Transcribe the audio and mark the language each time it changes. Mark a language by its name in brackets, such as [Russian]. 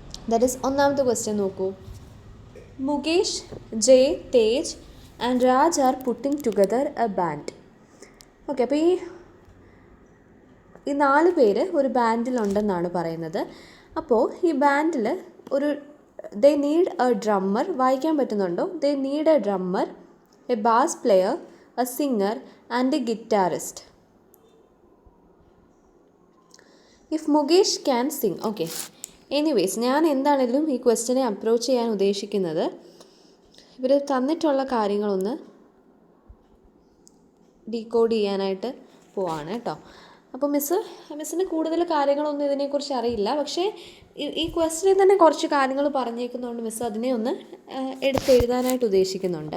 [English] that is [Malayalam] ഒന്നാമത്തെ question നോക്കൂ. [English] Mukesh, Jay, Tej and Raj are putting together a band. [Malayalam] Okay, അപ്പോൾ ഈ 4 പേര് ഒരു ബാൻഡിലുണ്ടെന്നാണ് പറയുന്നത്. അപ്പോൾ ഈ ബാൻഡിൽ [English] they need a drummer, [Malayalam] വായിക്കാൻ പറ്റുന്നുണ്ടോ? [English] They need a drummer, a bass player, a singer and a guitarist. If Mukesh can sing. [Malayalam] Okay, anyways, ഞാൻ എന്താണെങ്കിലും ഈ ക്വസ്റ്റ്യനെ അപ്രോച്ച് ചെയ്യാൻ ഉദ്ദേശിക്കുന്നത് ഇവർ തന്നിട്ടുള്ള കാര്യങ്ങളൊന്ന് ഡീകോഡ് ചെയ്യാനായിട്ട് പോവാണ് കേട്ടോ. അപ്പോൾ മിസ്സിന് കൂടുതൽ കാര്യങ്ങളൊന്നും ഇതിനെക്കുറിച്ച് അറിയില്ല, പക്ഷേ ഈ ക്വസ്റ്റ്യനിൽ തന്നെ കുറച്ച് കാര്യങ്ങൾ പറഞ്ഞേക്കുന്നതുകൊണ്ട് മിസ്സ് അതിനെ ഒന്ന് എഴുതാനായിട്ട് ഉദ്ദേശിക്കുന്നുണ്ട്.